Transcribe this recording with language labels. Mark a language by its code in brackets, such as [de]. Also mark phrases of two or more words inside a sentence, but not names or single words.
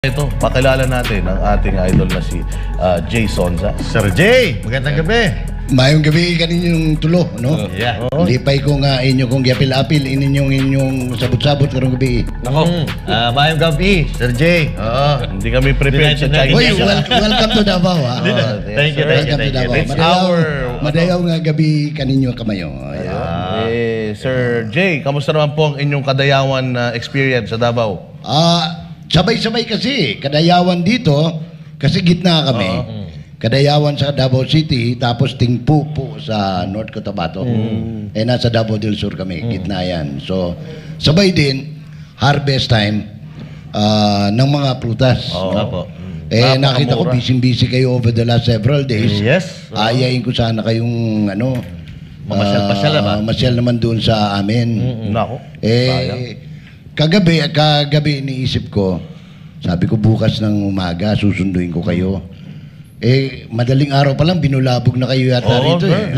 [tl] Ito, pakilala natin ang ating idol na si Jay Sonza. Sir Jay, magandang gabi. [ceb] Mayong gabi kaninyong tulo, no? [en] Yeah. [ceb] Lipay ko nga inyo kong giapil-apil inyong sabot-sabot karong gabi. [tl] Nako, mayong gabi, Sir Jay. Oo. Hindi kami prepared sa Chinese. Hoy, [en] welcome to Davao, ha? Thank you, Welcome to Davao. It's our... [ceb] Madayaw nga gabi kaninyo kamayo. [tl] Ayan. Sir Jay, kamusta naman po ang inyong kadayawan experience sa Davao? Sabay-sabay kasi, kadayawan dito, kasi gitna kami. Kadayawan sa Davao City, tapos Tingpu po sa North Cotabato. Nasa Davao del Sur kami, gitna yan. So, sabay din, [en] harvest time [tl] ng mga prutas. Opo. Nakita ko, busy-busy kayo [en] over the last several days. Yes. [tl] Ayayin ko sana kayong, Mamasyal-pasyal ba? masyal naman doon sa amin. Nako, Kagabi iniisip ko, sabi ko bukas ng umaga, susunduin ko kayo. Madaling araw pa lang, binulabog na kayo yata rito eh.